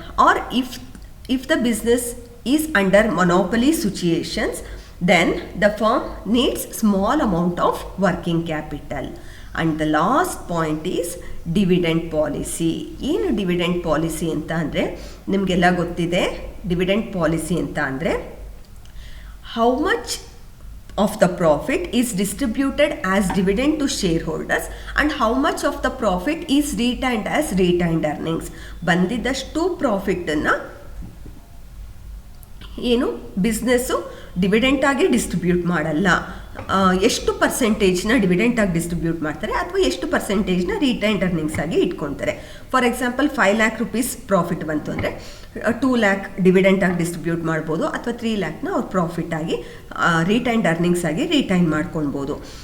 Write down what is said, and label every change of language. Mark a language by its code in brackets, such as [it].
[en] Or if the business is under monopoly situations, then the firm needs small amount of working capital. And the last point is dividend policy. [kn] ಏನು dividend policy ಅಂತ ಅಂದರೆ ನಿಮಗೆಲ್ಲ ಗೊತ್ತಿದೆ. [en] dividend policy [kn] ಅಂತ ಅಂದರೆ [en] how much of the profit is distributed as dividend to shareholders and how much of the profit is retained as retained earnings. [kn] ಬಂದಿದ್ದಷ್ಟು ಪ್ರಾಫಿಟನ್ನು ಏನು business dividend ಆಗಿ distribute ಮಾಡಲ್ಲ, ಎಷ್ಟು ಪರ್ಸೆಂಟೇಜ್ನ ಡಿವಿಡೆಂಟ್ ಆಗಿ ಡಿಸ್ಟ್ರಿಬ್ಯೂಟ್ ಮಾಡ್ತಾರೆ ಅಥವಾ ಎಷ್ಟು ಪರ್ಸೆಂಟೇಜ್ನ ರಿಟೈನ್ಡ್ ಅರ್ನಿಂಗ್ಸ್ ಆಗಿ ಇಟ್ಕೊಳ್ತಾರೆ. [en] for example [kn] 5 lakh rupees profit ಬಂತು ಅಂದರೆ 2 lakh ಡಿವಿಡೆಂಟ್ ಆಗಿ ಡಿಸ್ಟ್ರಿಬ್ಯೂಟ್ ಮಾಡ್ಬೋದು ಅಥವಾ 3 lakhನ ಅವ್ರು ಪ್ರಾಫಿಟ್ ಆಗಿ ರಿಟೈನ್ಡ್ ಅರ್ನಿಂಗ್ಸ್ ಆಗಿ ರಿಟೈನ್ ಮಾಡ್ಕೊಳ್ಬೋದು.